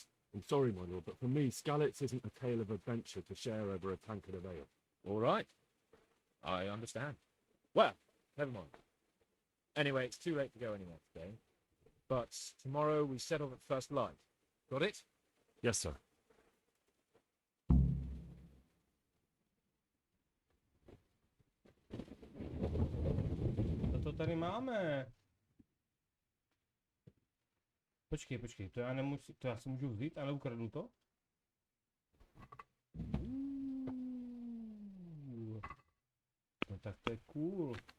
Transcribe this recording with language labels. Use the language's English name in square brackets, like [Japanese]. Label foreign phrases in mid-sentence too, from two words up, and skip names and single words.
[English] I'm sorry, my lord, but for me, Skalitz isn't a tale of adventure to share over a tankard of ale. All right. I understand. Well, never mind. Anyway, it's too late to go anywhere today. But tomorrow we set off at first light. Got it? Yes, sir. [Czech] Co to tady máme? Počkej, to já nemusím, to já si můžu vzít, ale ukradnu to? No tak to je cool.